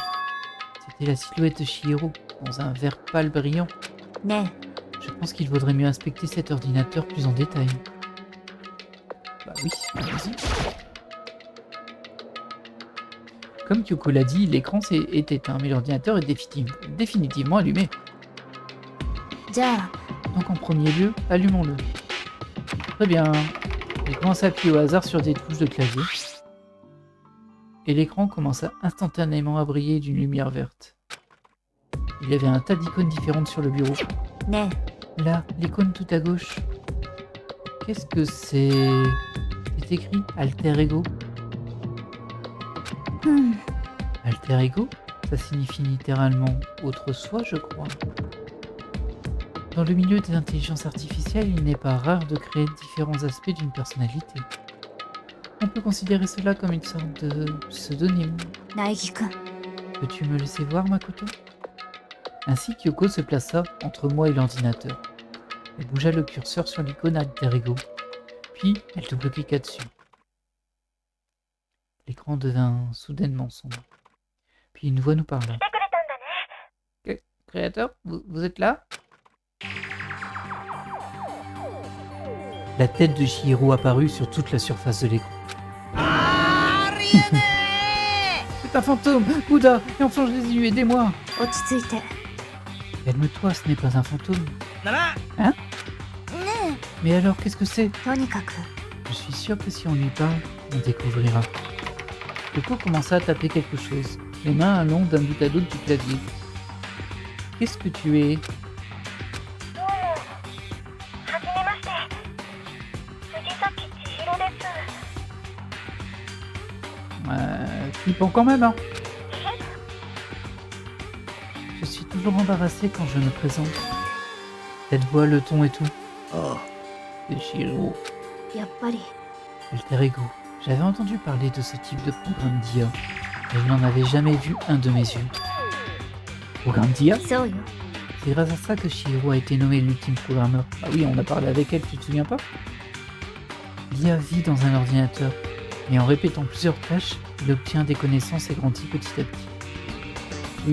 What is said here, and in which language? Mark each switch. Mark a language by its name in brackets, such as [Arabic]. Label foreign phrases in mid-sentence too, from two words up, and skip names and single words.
[French] C'était la silhouette de Chihiro dans un vert pâle brillant. [Japanese] ね [French] Je pense qu'il vaudrait mieux inspecter cet ordinateur plus en détail. Bah oui, allez-y. Comme Kyoko l'a dit, l'écran est éteint, mais l'ordinateur est définitivement allumé. [Japanese] え。じゃあ、 [French] Donc en premier lieu, allumons-le. Très bien. Il commence à appuyer au hasard sur des touches de clavier. Et l'écran commença instantanément à briller d'une lumière verte. Il y avait un tas d'icônes différentes sur le bureau. [Japanese] ね [French] Là, l'icône tout à gauche. Qu'est-ce que c'est? C'est écrit Alter Ego. [Japanese] え。ふん。 [French] Alter Ego? Ça signifie littéralement autre soi, je crois. Dans le milieu des intelligences artificielles, il n'est pas rare de créer différents aspects d'une personnalité. On peut considérer cela comme une sorte de pseudonyme. [Japanese] 苗木くん。 [French] Peux-tu me laisser voir, Makoto? Ainsi, Kyoko se plaça entre moi et l'ordinateur. Elle bougea le curseur sur l'icône Alter Ego, puis elle double-cliqua dessus. L'écran devint soudainement sombre. Puis une voix nous parla. Créateur, vous êtes là? La tête de Chihiro apparut sur toute la surface de l'écran. C'est un fantôme! Bouddha! Et enfin je les ai eus, aidez-moi! [Japanese] 落ち着いて。 [French] Calme-toi, ce n'est pas un fantôme. [Japanese] ならね [French] Mais alors, qu'est-ce que c'est? [Japanese] え。とにかく、 [French] Je suis sûr que si on lui parle, on découvrira. Kyoko commença à taper quelque chose, les mains allant d'un bout à l'autre du clavier. Qu'est-ce que tu es? [Japanese] どうも。はじめまして。藤崎千尋です。 [French] Flippant quand même, hein? Je suis toujours embarrassé quand je me présente. Cette voix, le ton et tout. Oh, C'est Chihiro. [Japanese] やっぱり、 [French] Alter Ego. J'avais entendu parler de ce type de programme d'IA, mais je n'en avais jamais vu un de mes yeux. Programme d'IA? [Japanese] そうよ。 [French] C'est grâce à ça que Chihiro a été nommé l'ultime programmeur. Ah oui, on a parlé avec elle, tu te souviens pas? L'IA vit dans un ordinateur, et en répétant plusieurs tâches, il obtient des connaissances et grandit petit à petit.